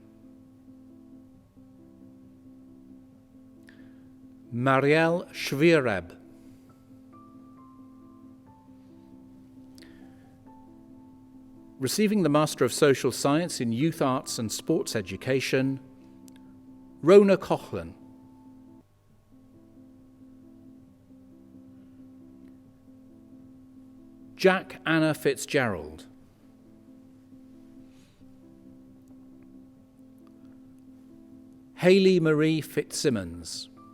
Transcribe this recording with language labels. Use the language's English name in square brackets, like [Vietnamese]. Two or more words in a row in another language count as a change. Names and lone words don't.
[English] Marielle Schwiereb. Receiving the Master of Social Science in Youth Arts and Sports Education, Rona Coughlin. Jack Anna Fitzgerald. Hayley Marie Fitzsimmons.